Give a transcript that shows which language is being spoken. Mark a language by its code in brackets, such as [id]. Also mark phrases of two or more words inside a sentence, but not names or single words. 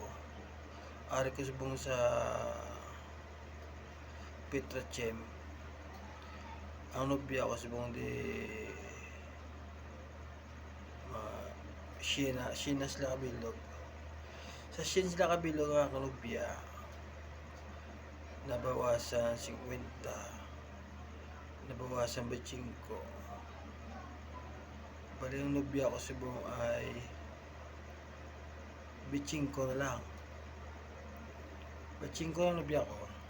[hil] Ari ko subong sa Petrochem. Ang nobya ko subong di Sheena sila kabilog. Sa Sheena sila kabilog ang nobya. Nabawasan 50. Nabawasan 25. [tl] Bali yung nobya ko subong ay 25 na lang. 25 na nobya ko.